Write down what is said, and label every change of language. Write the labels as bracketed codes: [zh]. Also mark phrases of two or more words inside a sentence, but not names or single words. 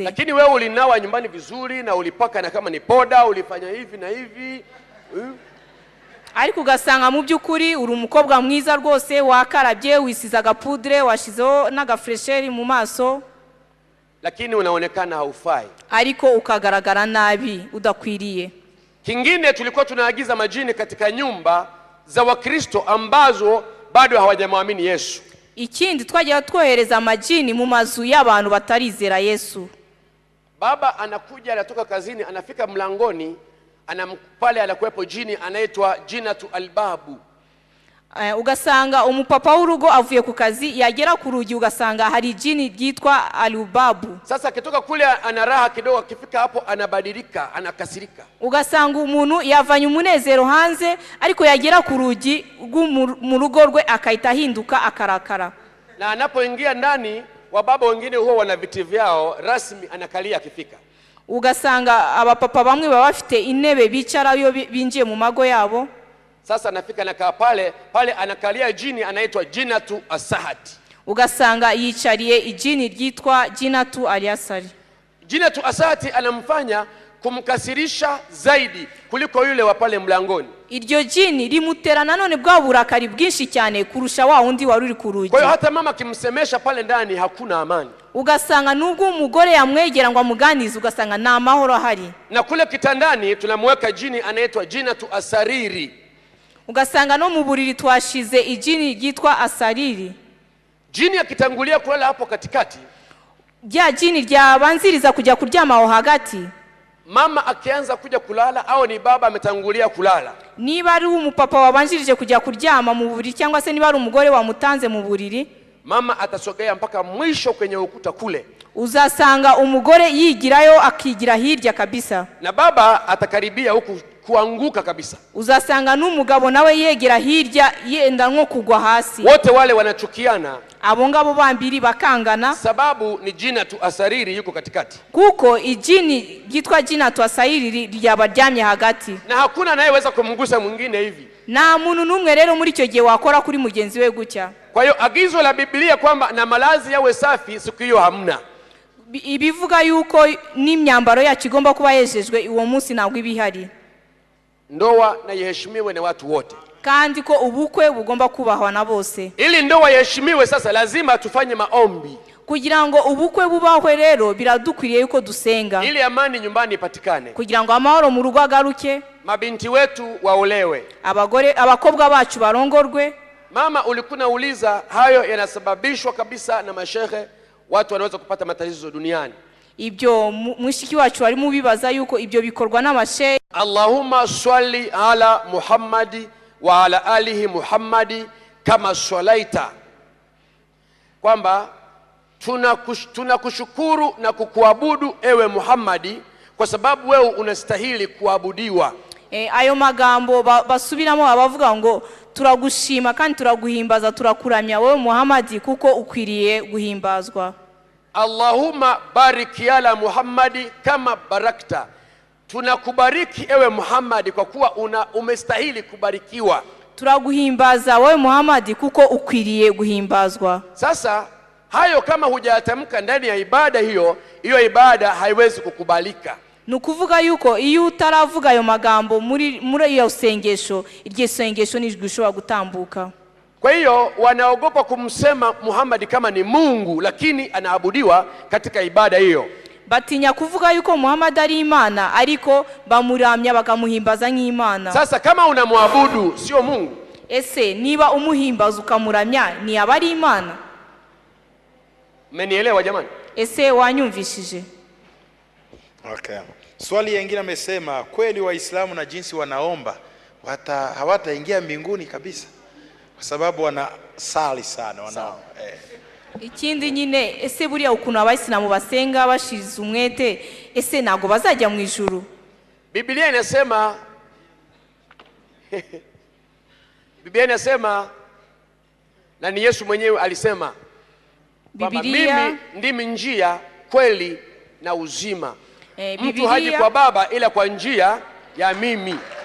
[sw] Lakini wewe ulinawa nyumbani vizuri na ulipaka na kama ni poda ulifanya hivi na hivi. [rw] Ariko ugasanga mu byukuri uri umukobwa mwiza rwose, wakarabye, wisiza agapudre, washizeho n'agafresheri mu maso. [sw] lakini unaonekana haufai. [rw] ariko ukagaragara nabi udakwiriye. [sw] Kingine, tulikuwa tunaagiza majini katika nyumba za Wakristo ambazo bado hawajamwamini Yesu. [rw] Ikindi twajya twohereza amajini mu mazu y'abantu batarizera Yesu. [sw] Baba anakuja, anatoka kazini, anafika mlangoni, pale anakuwepo jini anaitwa Jinatu Albabu. [rw] Ugasanga umupapa w'urugo avuye ku kazi, yagera ku rugi ugasanga hari jini ryitwa Alubabu. [sw] Sasa akitoka kule anaraha kidogo, akifika hapo anabadilika, anakasirika. [rw] Ugasanga umuntu yavanye umunezero hanze, ariko yagera ku rugi mu rugo rwe akahita ahinduka akarakara. [sw] Na anapoingia ndani, wababa wengine huwa wana viti vyao rasmi, anakalia akifika. [rw] Ugasanga abapapa bamwe baba bafite intebe bicara iyo binjiye mu mago yabo. [sw] Sasa anafika anakaa pale anakalia jini anaitwa Jinatu Asahati. [rw] Ugasanga yicariye ijini ryitwa Jinatu Aliasari. [sw] Jinatu Asahati anamfanya kumkasirisha zaidi kuliko yule wa pale mlangoni. [rw] Iryo jini rimutera nanone bwa burakari bwinshi cyane kurusha wa undi waruri ku rugi. [sw] Kwa hiyo hata mama kimsemesha pale ndani hakuna amani. [rw] Ugasanga nubwo umugore yamwegera ngo amuganize, ugasanga nta mahoro ahari. [sw] Na kule kitandani tunamweka jini anaitwa Jinatu Asariri. [rw] Ugasanga no mu buriri twashize ijini ryitwa Asariri. [sw] Jini akitangulia kulala hapo katikati, [rw] rya jini ryabanziriza kujya kuryama aho hagati. [sw] Mama akianza kuja kulala au ni baba ametangulia kulala, [rw] niba ari umupapa wabanjirije kujya kuryama mu buriri cyangwa se niba ari umugore wamutanze mu buriri, [sw] mama atasogea mpaka mwisho kwenye ukuta kule. [rw] Uzasanga umugore yigirayo akigira hirya kabisa, [sw] na baba atakaribia huku kuanguka kabisa. [rw] Uzasanga n'umugabo nawe yegera hirya yenda nko kugwa hasi. [sw] Wote wale wanachukiana, [rw] abo ngabo bambiri bakangana, [sw] sababu ni Jinatu Asariri yuko katikati. [rw] Kuko ijini ryitwa Jinatu Asariri ryabaryamye hagati, [sw] na hakuna anayeweza kumgusa mwingine hivi. [rw] Na muntu numwe rero muri cyo gihe wakora kuri mugenzi we gutya. [sw] Kwa hiyo agizo la Biblia kwamba na malazi yawe safi siku hiyo hamna. [rw] Ibivuga yuko n'imyambaro yacu igomba kuba yejejwe uwo munsi ntabwo ibihari. [sw] Ndoa na yeheshimiwe na watu wote, [rw] kandi ko ubukwe bugomba kubahwa na bose. [sw] Ili ndoa yeheshimiwe, sasa lazima tufanye maombi. [rw] Kugira ngo ubukwe bubahwe rero biradukwiriye yuko dusenga, [sw] ili amani nyumbani ipatikane, [rw] kugira ngo amahoro mu rugo agaruke, [sw] mabinti wetu waolewe, [rw] abakobwa bacu barongorwe. [sw] Mama, ulikuwa uliza hayo yanasababishwa kabisa na mashehe, watu wanaweza kupata matatizo duniani. [rw] Ibyo mushiki wacu ari mu bibaza yuko ibyo bikorwa n'amashehe. [ar] اللهم صل على محمد وعلى آل محمد كما صليت, [sw] kwamba tunakushukuru na kukuabudu ewe Muhammadi kwa sababu wewe unastahili kuabudiwa. [rw] Ayo magambo basubiramo abavuga ngo turagushima kandi turaguhimbaza turakuramya wewe Muhammadi kuko ukwiriye guhimbazwa. [ar] اللهم بارك على محمد كما باركت, [sw] tunakubariki ewe Muhammadi kwa kuwa umestahili kubarikiwa. [rw] Turaguhimbaza wewe Muhammadi kuko ukwiriye guhimbazwa. [sw] Sasa hayo kama hujatamka ndani ya ibada hiyo ibada haiwezi kukubalika. [rw] Nukuvuga yuko iyo utaravuga ayo magambo muri iyo sengesho, iryo sengesho nijgushobora gutambuka. [sw] Kwa hiyo wanaogopa kumsema Muhammad kama ni Mungu, lakini anaabudiwa katika ibada hiyo. [rw] Batinya kuvuga yuko Muhammad ari Imana, ariko bamuramya bakamuhimbaza nk'Imana. [sw] Sasa kama unamwabudu sio Mungu, [rw] ese niba umuhimbaza ukamuramya ni abari Imana? [sw] Mmenielewa jamani? [rw] Ese wanyumvishije? Okay. [sw] Swali lingine amesema kweli Waislamu na jinsi wanaomba hawataingia mbinguni kabisa kwa sababu wanasali sana wanaomba. [rw] Ikindi nyine ese buriya ukuntu abayisilamu basenga bashize umwete, ese nago bazajya mu ijuru? [sw] Biblia inasema Biblia inasema, na ni Yesu mwenyewe alisema, Biblia ndimi njia, kweli na uzima. Mtu haji kwa Baba ila kwa njia ya mimi.